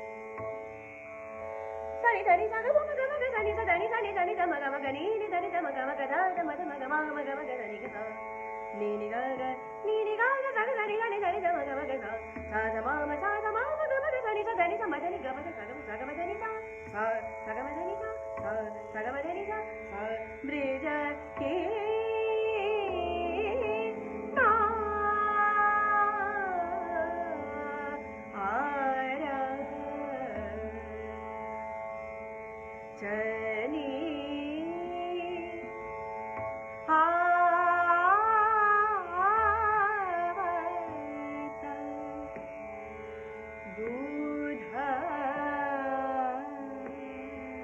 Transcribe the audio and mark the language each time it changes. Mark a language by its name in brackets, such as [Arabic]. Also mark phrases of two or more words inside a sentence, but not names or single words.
[Braj] सा नि ध नि सा ग म म ग म ग सा नि सा ध नि सा नि ध नि ध म ग म ग नि नि ध नि ध म ग म ग ध ध म ध म ग म म ग म ग सा नि ग सा ni नि ग ग ni नि ग ग सा ग सा नि ध नि ध नि ध म ग म ग सा सा ध म म सा ध म म ग म ग सा नि सा ध नि सा म ध नि ग म ध सा ग म ध नि सा सा सा ग म ध नि सा सा ग म ध नि सा सा ब्रिज की चली आवत दूध